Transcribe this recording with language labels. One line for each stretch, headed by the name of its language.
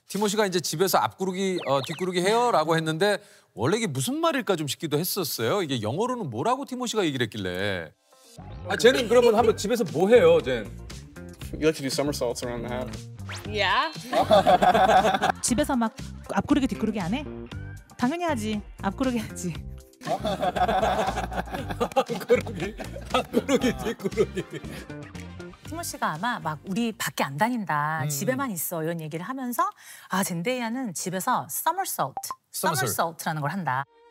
Korean: 티모시가 이제 집에서 앞구르기, 뒷구르기 해요라고 했는데 원래 이게 무슨 말일까 좀 싶기도 했었어요. 이게 영어로는 뭐라고 티모시가 얘기를 했길래. 아, 쟤는 그러면 한번 집에서 뭐 해요, 쟤?
English: You like to do somersaults around the house? Yeah.
Korean: 집에서 막 앞구르기 뒷구르기 안 해? 당연히 하지. 앞구르기 하지. 앞구르기, 뒷구르기. 티모 씨가 아마 막 우리 밖에 안 다닌다, 집에만 있어 이런 얘기를 하면서 아 젠데이아는 집에서 somersault라는 걸 한다.